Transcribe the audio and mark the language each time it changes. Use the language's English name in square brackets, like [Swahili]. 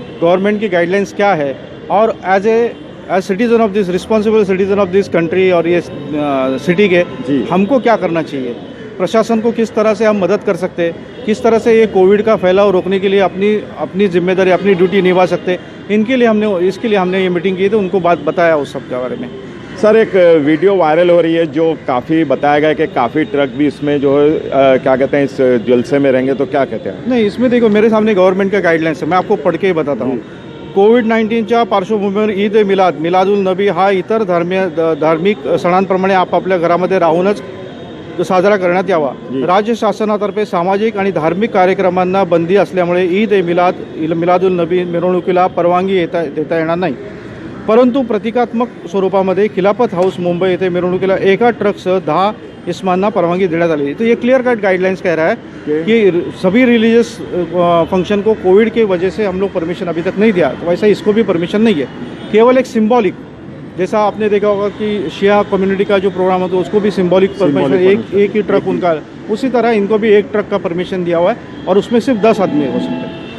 [Hindi] Government की guidelines क्या है और [English] as citizen of this responsible citizen of this country [Hindi] और ये सिटी के हमको क्या करना चाहिए, प्रशासन को किस तरह से हम मदद कर सकते हैं, किस तरह से ये कोविड का फैलाव रोकने के लिए अपनी जिम्मेदारी अपनी ड्यूटी निभा सकते हैं, इसके लिए हमने ये मीटिंग की थी। उनको बात बताया उस सब के बारे में। सर एक वीडियो वायरल हो रही है जो काफ़ी बताया गया कि काफ़ी ट्रक भी इसमें जो है क्या कहते हैं इस जलसे में रहेंगे, तो क्या कहते हैं? नहीं, इसमें देखो मेरे सामने गवर्नमेंट का गाइडलाइन्स है, मैं आपको पढ़ के बताता हूँ। [Marathi] कोविड-19च्या पार्श्वभूमीवर ईद मिलादुल नबी हा इतर धार्मिक सणांप्रमाणे आपापल्या घरामध्ये राहूनच साजरा करण्यात यावा। राज्य शासनातर्फे सामाजिक आणि धार्मिक कार्यक्रमांना बंदी असल्यामुळे ईद मिलादुल नबी मिरवणुकीला परवानगी देता येणार नाही, परंतु प्रतिकात्मक स्वरूपामध्ये खिलाफत हाऊस मुंबई येथे मिरवणुकीला एका ट्रकसह 10 इसमांना परवानगी देण्यात आली। [Hindi] तो ये क्लियर कट गाइडलाइंस कह रहा है कि सभी रिलीजियस फंक्शन को कोविड की वजह से हम लोग परमिशन अभी तक नहीं दिया, तो वैसा इसको भी परमिशन नहीं है। केवल एक सिंबॉलिक, जैसा आपने देखा होगा कि शिया कम्युनिटी का जो प्रोग्राम होता है उसको भी सिंबॉलिक परमिशन एक ही ट्रक उनका, उसी तरह इनको भी एक ट्रक का परमिशन दिया हुआ है और उसमें सिर्फ 10 आदमी हो सकते हैं।